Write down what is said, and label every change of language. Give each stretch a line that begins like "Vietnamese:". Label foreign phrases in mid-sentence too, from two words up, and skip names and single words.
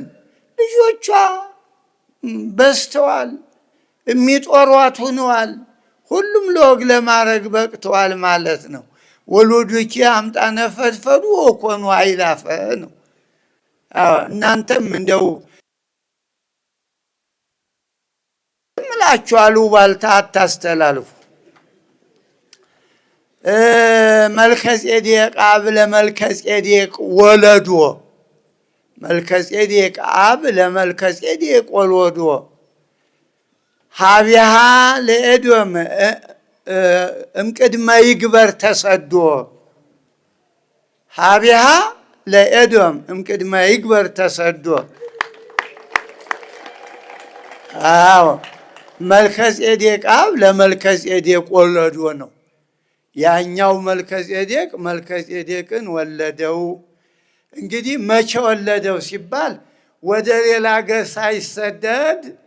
Amharic: ልጆቿ በዝተዋል፣ የሚጦሯት ሆነዋል፣ ሁሉም ለወግ ለማድረግ በቅተዋል ማለት ነው።
Geez: ወሉድኪ አምጣነ ፈድፈዱ ወኮኑ አእላፈ
Amharic: ነው። እናንተም እንደው ምላችኋል ባልታ አታስተላልፉ።
Geez: መልከጼዴቅ አብ ለመልከጼዴቅ ወለዶ መልከጼዴቅ አብ ለመልከጼዴቅ ወለዶ ሀቢሃ ለኤዶም እምቅድመ ይግበር ተሰዶ ሀቢሃ ለኤዶም እምቅድመ ይግበር ተሰዶ።
Amharic: አዎ
Geez: መልከጼዴቅ አብ ለመልከጼዴቅ ወለዶ
Amharic: ነው። ያኛው መልከጼዴቅ መልከጼዴቅን ወለደው። እንግዲህ መቼ ወለደው ሲባል ወደ ሌላ ሀገር ሳይሰደድ